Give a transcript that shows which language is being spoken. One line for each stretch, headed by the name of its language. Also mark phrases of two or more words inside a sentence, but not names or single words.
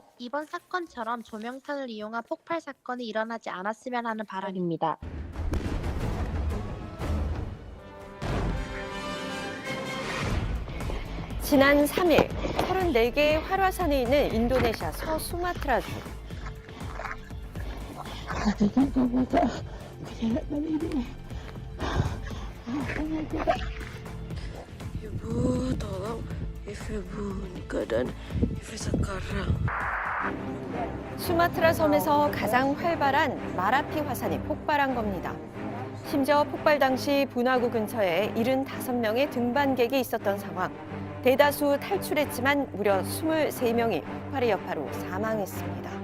Korean: 이번 사건처럼 조명탄을 이용한 폭발 사건이 일어나지 않았으면 하는 바람입니다. 지난 3일 34개의 활화산이 있는 인도네시아 서수마트라주.
Indonesian: Ibu, tolong Ibu keadaan Ibu sekarang.
Korean: 수마트라 섬에서 가장 활발한 마라피 화산이 폭발한 겁니다. 심지어 폭발 당시 분화구 근처에 75명의 등반객이 있었던 상황. 대다수 탈출했지만 무려 23명이 폭발의 여파로 사망했습니다.